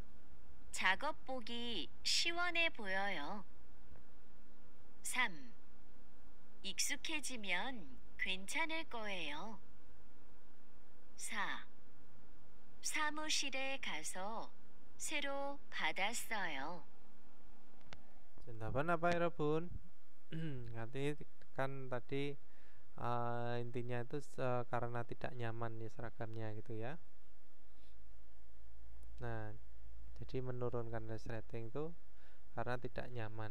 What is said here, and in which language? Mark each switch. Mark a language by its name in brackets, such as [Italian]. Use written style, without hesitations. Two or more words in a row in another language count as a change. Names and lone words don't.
[Korean] 작업복이 시원해 보여요. 3. 익숙해지면 괜찮을 거예요. 4. 사무실에 가서 새로 받았어요. [Indonesian] Jawaban apa ya Rabun? Nanti kan tadi intinya itu karena tidak nyaman ya seragamnya gitu ya. Nah, jadi menurunkan resleting itu karena tidak nyaman.